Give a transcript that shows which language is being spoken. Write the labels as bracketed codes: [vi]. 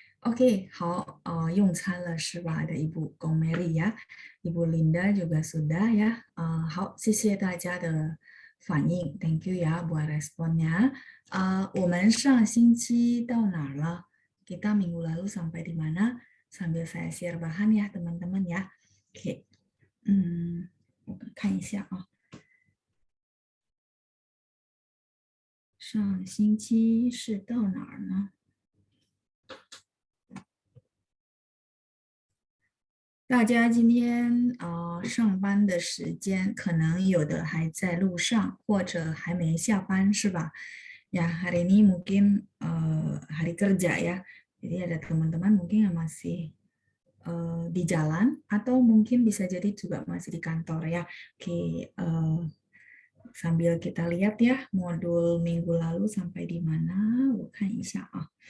[id] Oke, [zh] 好，用餐了是吧？的 [id] Ibu Gong Mary ya, Ibu Linda juga sudah ya. [zh] 好，谢谢大家的反应， [id] Thank you ya buat responnya. [zh] 我们上星期到哪儿了？ [id] Kita minggu lalu sampai di mana? Sambil saya share bahan ya teman-teman ya. [zh] Oke, 我们看一下啊，上星期是到哪儿呢？大家今天上班的时间，可能有的还在路上，或者还没下班，是吧？ [id] Ya, hari ini mungkin hari kerja ya. Jadi ada teman-teman mungkin yang masih di jalan atau mungkin bisa jadi juga masih di kantor ya. Oke, sambil kita lihat ya modul minggu lalu sampai di mana. [zh] 我看一下啊。